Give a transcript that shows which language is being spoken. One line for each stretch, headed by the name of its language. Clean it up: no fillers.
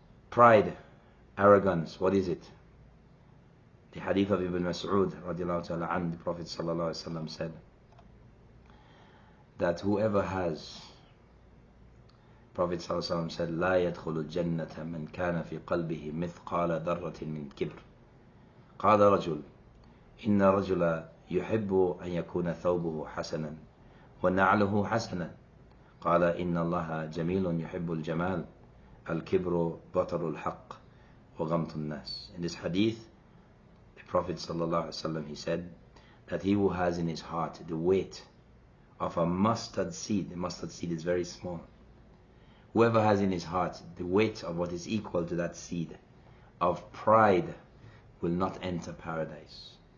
English: Pride, arrogance, what is it? The hadith of Ibn Mas'ud radiallahu ta'ala anhu, the Prophet sallallahu alaihi wasallam said that whoever has, Prophet sallallahu alaihi wasallam said,
Arabic: لا يدخل الجنة من كان في قلبه مثقال ذرة من كبر. قال رجل إن رجل يحب أن يكون ثوبه حسنا ونعله حسنا. قال إن الله جميل يحب الجمال الكبر بطر الحق وغمط الناس.
English: In this hadith, the Prophet sallallahu alaihi wasallam, he said that he who has in his heart the weight of a mustard seed, the mustard seed is very small. Whoever has in his heart the weight of what is equal to that seed of pride will not enter paradise.